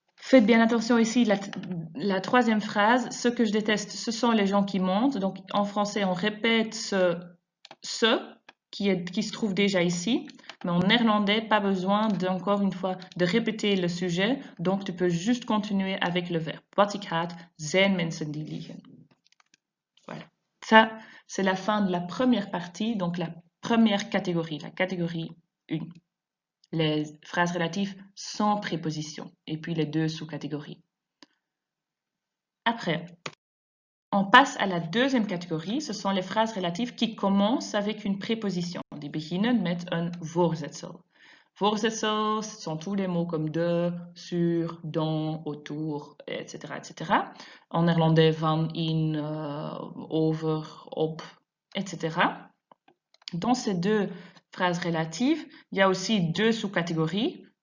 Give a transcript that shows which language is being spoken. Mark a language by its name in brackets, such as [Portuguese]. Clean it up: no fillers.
[French] Faites bien attention ici, la troisième phrase, ce que je déteste, ce sont les gens qui mentent. Donc en français, on répète ce qui se trouve déjà ici. Mais en néerlandais, pas besoin encore une fois de répéter le sujet. Donc tu peux juste continuer avec le verbe. [Dutch] Wat ik haat, zijn mensen die liegen. [French] Voilà. Ça, c'est la fin de la première partie, donc la première catégorie, la catégorie 1. Les phrases relatives sans préposition et puis les deux sous-catégories. Après, on passe à la deuxième catégorie, ce sont les phrases relatives qui commencent avec une préposition. [Dutch] Die beginnen met een voorzetsel. [French] Voorzetsel, ce sont tous les mots comme de, sur, dans, autour, etc. etc. En néerlandais, van, in, over, op, etc. Dans ces deux phrases relatives, il y a aussi deux sous-catégories.